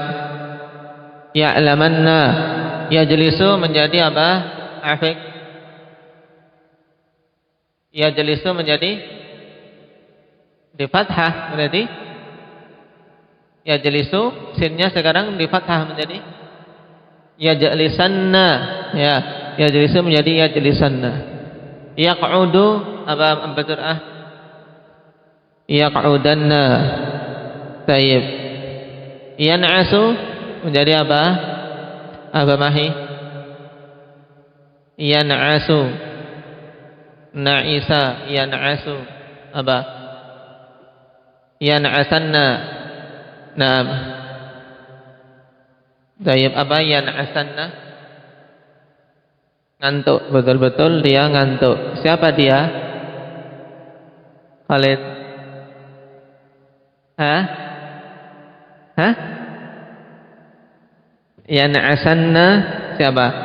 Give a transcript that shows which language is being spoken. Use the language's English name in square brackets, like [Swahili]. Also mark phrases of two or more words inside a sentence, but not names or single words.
[Indonesian] Ya'lamanna. Yajlisu menjadi apa? Afiq. Yajlisu menjadi di fathah, berarti yajlisu sinnya sekarang di fathah menjadi yajlisanna, ya. Yajlisu menjadi yajlisanna. Yaq'udu apa betul yaq'udanna. Tayyib. Yan'asu menjadi apa? Apa mahi? Yan'asu. Na'isa, yan'asu apa? Yan'asanna. Naam. Tayyib, apa yan'asanna? Ngantuk, betul-betul dia ngantuk. Siapa dia? Khalid. Hah? Yan'asanna siapa?